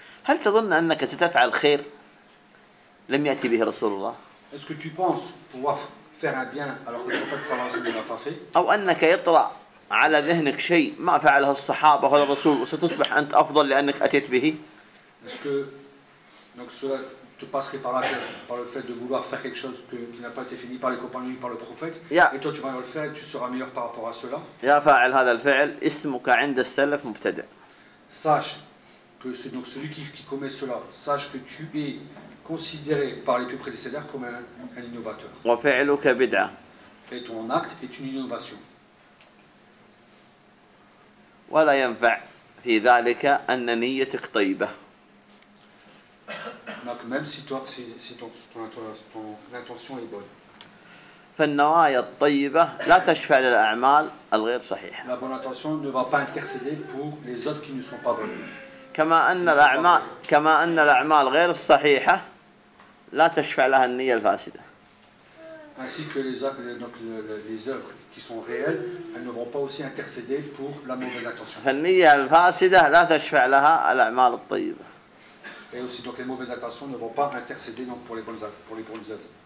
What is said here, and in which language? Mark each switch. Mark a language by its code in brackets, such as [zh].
[ar] هل تظن أنك ستفعل خير لم يأتي به رسول الله؟ [fr] Est-ce que tu penses pouvoir faire un bien alors que le prophète صلى الله عليه وسلم ne l'a pas fait؟ [ar] أو أنك يطرأ على ذهنك شيء ما فعله الصحابة ولا الرسول وستصبح أنت أفضل لأنك أتيت به؟ [fr] Est-ce que donc cela te passerait par la tête par le fait de vouloir faire quelque chose que, qui n'a pas été fini par les compagnons par le prophète yeah. et toi tu vas le faire tu seras meilleur par rapport à cela [ar] يا فاعل هذا الفعل اسمك عند السلف مبتدع [fr] sache que ce, donc celui qui commet cela sache que tu es considéré par les plus prédécesseurs comme un innovateur [ar] وفعلك بدعة [fr] et ton acte est une innovation [ar] ولا ينفع في ذلك أن نيتك طيبة [fr] Donc même si toi, si ton intention est bonne. [ar] فالنوايا الطيبة لا تشفع للأعمال الغير صحيحة. [fr] La bonne intention ne va pas intercéder pour les autres qui ne sont pas bonnes. [ar] كما أن الأعمال غير الصحيحة لا تشفع لها النية الفاسدة. [fr] Ainsi que les œuvres, donc les œuvres qui sont réelles, elles ne vont pas aussi intercéder pour la mauvaise intention. [ar] فالنية الفاسدة لا تشفع لها الأعمال الطيبة. [fr] Et aussi donc les mauvaises intentions ne vont pas intercéder donc pour les bonnes œuvres.